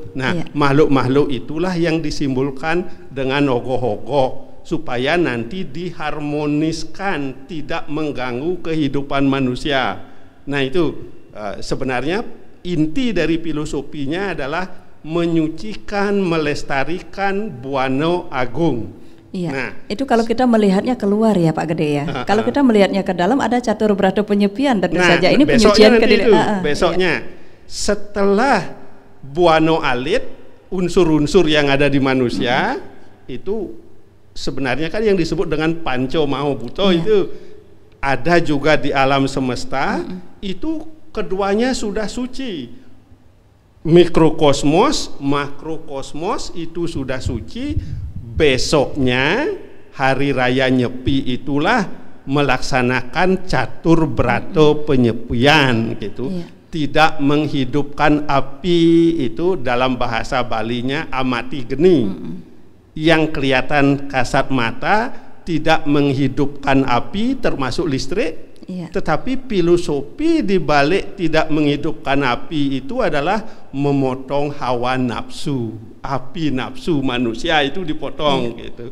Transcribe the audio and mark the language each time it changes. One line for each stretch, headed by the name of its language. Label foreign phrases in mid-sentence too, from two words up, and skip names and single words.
Indonesian: Nah, makhluk-makhluk itulah yang disimbolkan dengan ogoh-ogoh supaya nanti diharmoniskan, tidak mengganggu kehidupan manusia. Nah, itu sebenarnya inti dari filosofinya adalah menyucikan, melestarikan buana agung. Iya. Nah, itu kalau kita melihatnya keluar ya Pak Gede ya. Kalau kita melihatnya ke dalam ada catur berata penyepian tentu saja. Ini penyucian ke diri. Besoknya setelah buano alit, unsur-unsur yang ada di manusia itu sebenarnya kan yang disebut dengan panco mau buto itu ada juga di alam semesta. Itu keduanya sudah suci. Mikrokosmos, makrokosmos itu sudah suci. Besoknya hari raya Nyepi itulah melaksanakan catur brato penyepian gitu. Tidak menghidupkan api, itu dalam bahasa Balinya amati geni. Yang kelihatan kasat mata tidak menghidupkan api termasuk listrik. Tetapi filosofi di balik tidak menghidupkan api itu adalah memotong hawa nafsu, api nafsu manusia itu dipotong gitu.